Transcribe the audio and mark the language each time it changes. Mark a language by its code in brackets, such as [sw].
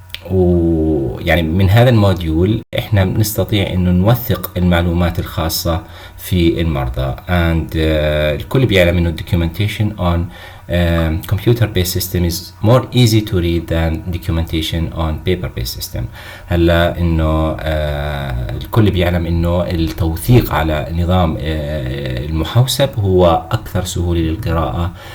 [ar] ويعني من هذا الموديول احنا بنستطيع انه نوثق المعلومات الخاصة في المرضى. [en] and [ar] الكل بيعلم انه [en] documentation on computer-based system is more easy to read than documentation on paper-based system. [ar] هلا انه الكل بيعلم انه التوثيق على نظام المحوسب هو اكثر سهولة للقراءة